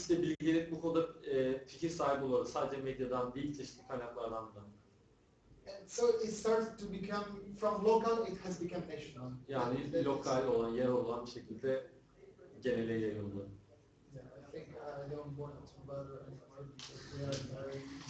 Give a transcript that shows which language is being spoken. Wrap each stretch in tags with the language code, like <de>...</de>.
<tr>işte bilgilenip bu konuda fikir sahibi olur. Sadece medyadan değil, çeşitli kaynaklardan da.</tr> <en>And so it started to become, from local, it has become national.</en> <tr>Yani lokal olan, yer olan bir şekilde genele yayıldı.</tr> <en>Yeah, I think I don't want to bother anymore because we are very...</en>